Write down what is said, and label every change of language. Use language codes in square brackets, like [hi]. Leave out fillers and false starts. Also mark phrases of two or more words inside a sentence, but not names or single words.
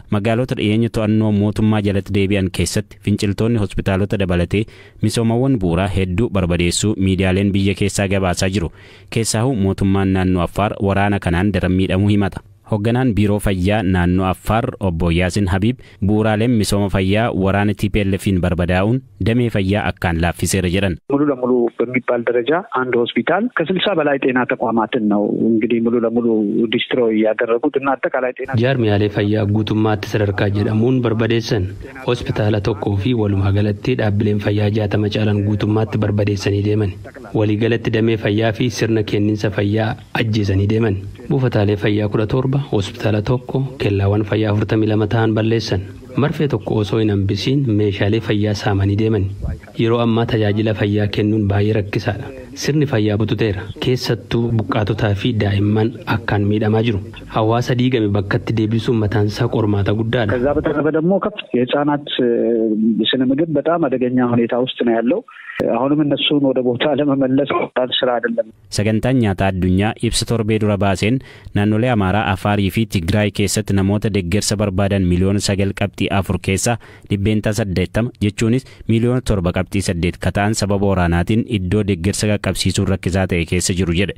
[om] Magaalota dhiyeenya to'annoo mootummaa jalatti deebi'an keessatti finciltoonni hospitaalota dabalatee misoomawwan bu'uuraa hedduu barbadeessuu miidiyaaleen biyya keessaa gabaasaa jiru. Keessaahuu mootummaan naannoo Affaar waraana kanaan daran miidhamuu himata. Hoogganaan biiroo fayyaa naannoo Affaar obbo Yaasin Habib bu'uuraaleen misooma fayyaa waraana TPLF'n barbadaa'uun damee fayyaa akkaan laaffiseera jedhan. [am] ሙሉ ለሙሉ በሚባል ደረጃ አንድ ሆስፒታል ከ60 በላይ ጤና ተቋማትን ነው እንግዲህ ሙሉ ለሙሉ ዲስትሮይ ያደረጉት እና አጠቃላይ ጤና [om] jaarmiyaalee fayyaa guutummaatti sadarkaa jedhamuun barbadeessan hospitaala tokkoo fi walumaa galatti dhaabbileen fayyaa 60 caalan guutummaatti barbadeessanii deeman. Waliigalatti damee fayyaa fi sirna kenniinsa fayyaa ajjeesanii deeman. Buufataalee fayyaa 17 hospitaala tokko kellaawwan fayyaa 42 ta'an balleessan. Marfee tokko osoo hin hambisiin meeshaalee fayyaa saamanii deeman. Yeroo ammaa tajaajila fayyaa kennuun baay'ee rakkisaadha. Sirni fayyaa bututeera. Keessattuu buqqaatotaa fi daa'imman akkaan miidhamaa jiru. Hawaasa diigame bakkatti deebisuun mataan isaa qormaata guddaadha. [am] ከዛ በተረፈ ደግሞ የህፃናት ስነ ምግብ በጣም አደገኛ ሁኔታ ውስጥ ነው ያለው. አሁንም እነሱን ወደ ቦታ ለመመለስ ወጣት ስራ አይደለም. [om] Sagantaan nyaata addunyaa ibsa torbee dura baaseen naannolee Amaaraa, Afaarii fi Tigraay keessatti namoota deeggarsa barbaadan miliyoona 9.4 keessaa 80 jechuunis miliyoona 7.8 kataan sababa waraanaatiin iddoo deeggarsa qaqqabsiisuun rakkisaa ta'e keessa jiru jedhe.